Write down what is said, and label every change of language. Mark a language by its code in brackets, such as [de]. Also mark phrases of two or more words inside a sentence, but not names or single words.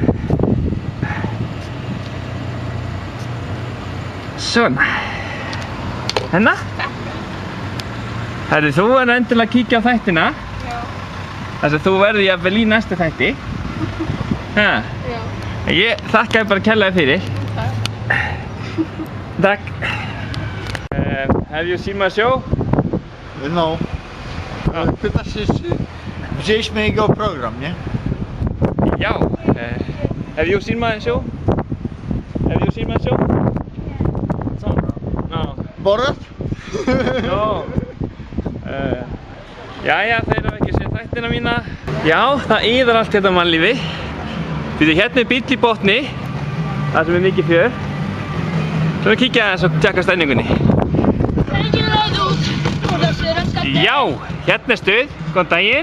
[is] Svona. Hérna. Herri, þú verður endilega að kíkja á þættina. Já. Þess að þú verður jafnvel í næsta þætti. Ha? Já. Ég þakka þér bara kærlega fyrir. Takk. [en] Have you seen my show? No. [pl] Pyta się, czy widzieliśmy jego program, nie? [is] Já. [en] Have you seen my show? Have you seen my show? No. Borat? No. [is] Jæja, þeir hafa ekki séð þættina mína. Já, það iðar allt hérna mannlífi. Því hérna bíll í botni, það sem mikið fjör. Svo kíkja aðeins og tjekka stemningunni. Já, hérna stuð. Góðan daginn.